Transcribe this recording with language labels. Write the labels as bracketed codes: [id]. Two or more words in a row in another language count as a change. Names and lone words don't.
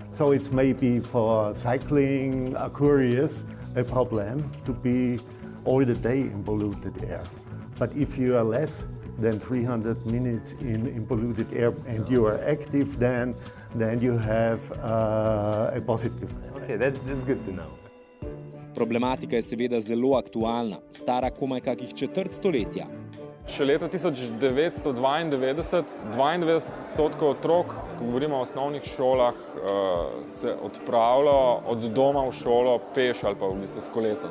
[en] So it's maybe for cycling couriers a problem to be all the day in polluted air. But if you are less than 300 minutes in polluted air and you are active, then you have a positive. Okay, that's good to know. [sl] Problematika je seveda zelo aktualna, stara komaj kakih četrt stoletja. Še leta 1992, 92% otrok, ko govorimo o osnovnih šolah, se odpravlja od doma v šolo peš ali pa v bistvu s kolesom.